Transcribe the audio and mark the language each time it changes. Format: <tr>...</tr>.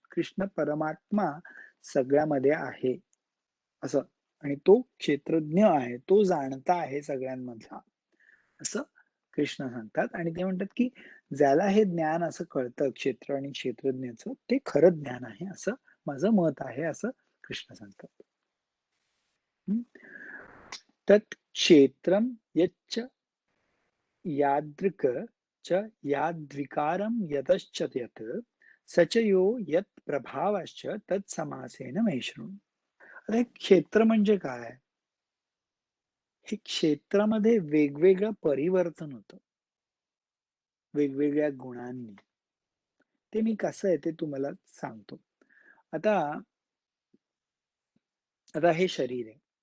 <mr>कृष्ण परमात्मा सगळ्यामध्ये आहे असं आणि तो क्षेत्रज्ञ आहे, तो जाणता आहे सगळ्यांमधला, असं कृष्ण सांगतात आणि ते म्हणतात, की ज्याला हे ज्ञान असं कळतं क्षेत्र आणि क्षेत्रज्ञाचं, ते खरं ज्ञान आहे असं माझं मत आहे, असं कृष्ण सांगतात. हं.</mr> <sa>तत् क्षेत्रं यच्च यादृक् च याद्विकारं यतश्च यत् स च यो यत् प्रभावश्च तत्समासेन मे शृणु.</sa> <mr>आता हे क्षेत्र म्हणजे काय? हे क्षेत्रामध्ये वेगवेगळं परिवर्तन होतं, वेगवेगळ्या गुणांनी. ते मी कसं आहे ते तुम्हाला सांगतो. आता आता हे शरीर आहे.</mr>